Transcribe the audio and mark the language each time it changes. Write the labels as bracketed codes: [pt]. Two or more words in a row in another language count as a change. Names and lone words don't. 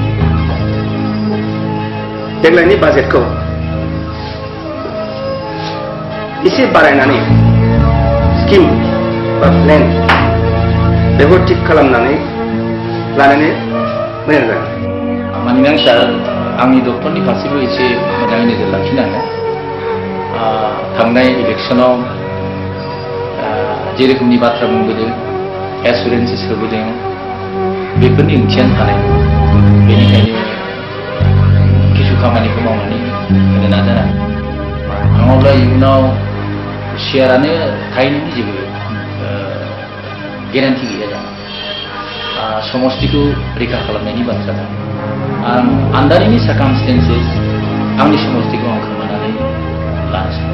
[brx] Deadline budget ko. Isi barainani scheme ba plan bego tik khalamnani lanani moजां जागोन. मानोना आं सार आंनि डक्टरनि फारसेबो एसे मोजाङै नोजोर लाखिनांगोन थांनाय इलेक्सनाव जे रोखोमनि बाथ्रा बुंबोदों एसुरेन्सेस होबोदों बेफोरनि ओंथियानो थानाय बेनिखायनो किसु खामानिखौ मावनानै होनो नाजानांगोन नङाब्ला इयुनाव शेयारानो थाहैनायनि जेबो गेरान्टि गैया जानो समष्टिखौ रैखा खालामनायनि बाथ्रा दं आं [en] under any circumstances [brx] आंनि समष्टिखौ आं खोमानानै लानो सानो